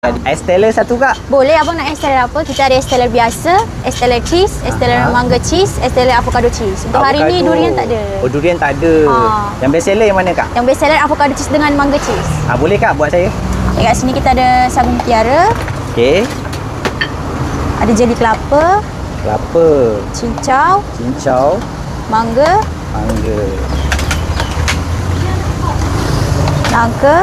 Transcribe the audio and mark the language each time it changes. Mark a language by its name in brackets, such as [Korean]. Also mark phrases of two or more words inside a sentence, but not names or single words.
[Malay] Ais teller satu kak. Boleh abang nak es teller apa? Kita ada es teller biasa, es teller cheese, es teller mangga cheese, es teller [English] avocado cheese. [Malay] Untuk hari ni durian tak ada. Oh, durian tak ada. Yang [English] best seller [Malay] yang mana kak? Yang [English] best seller avocado cheese [Malay] dengan mangga cheese. Boleh kak buat saya? Kat sini kita ada sagu mutiara. Okey. Ada jeli kelapa, Kelapa, cincau, mangga, nangka.